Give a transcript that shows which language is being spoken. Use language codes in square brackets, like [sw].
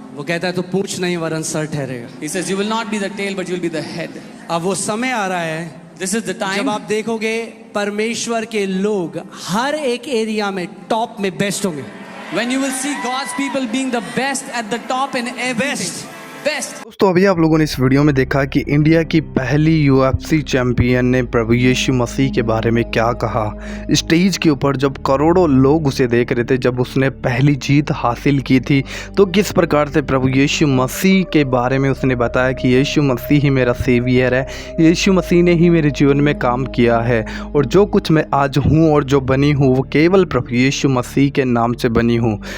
[hi] वो कहता है तो पूंछ नहीं वरन सर ठहरेगा। [en] He says you will not be the tail but you will be the head. [hi] अब वो समय आ रहा है, [en] This is the time [hi] जब आप देखोगे परमेश्वर के लोग हर एक एरिया में टॉप में बेस्ट होंगे। [en] when you will see God's people being the best at the top in everything. Best. [hi] दोस्तों, अभी आप लोगों ने इस वीडियो में देखा कि इंडिया की पहली UFC चैंपियन ने प्रभु यीशु मसीह के बारे में क्या कहा। स्टेज के ऊपर जब करोड़ों लोग उसे देख रहे थे, जब उसने पहली जीत हासिल की थी, तो किस प्रकार से प्रभु यीशु मसीह के बारे में उसने बताया कि यीशु मसीह ही मेरा सेवियर है, यीशु मसीह ने ही मेरे जीवन में काम किया है और जो कुछ मैं आज हूँ और जो बनी हूँ वो केवल प्रभु यीशु मसीह के नाम से बनी हूँ।